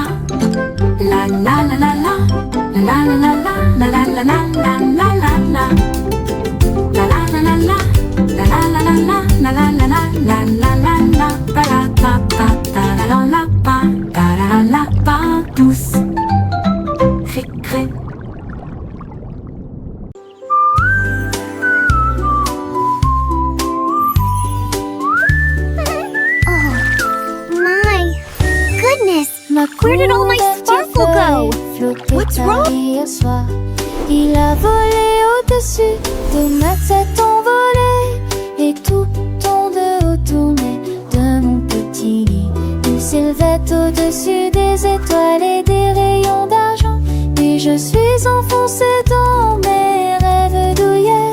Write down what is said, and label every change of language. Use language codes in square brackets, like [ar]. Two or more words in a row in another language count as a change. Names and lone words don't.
[fr] La la la la la, la la la la, la la la la, la la la la. La la la la la, la la la la la, la la la la, la la la la. Pa la pa pa, ta la la la pa, ta la la pa douce. Récré. [en] My goodness! Where did all my sparkle go? What's wrong? [fr] Hier soir, il a volé au-dessus de ma tête envolée, et tout en de haut tournait de mon petit lit. Il s'élevait au-dessus des étoiles et des rayons d'argent, et je suis enfoncée dans mes rêves douillets.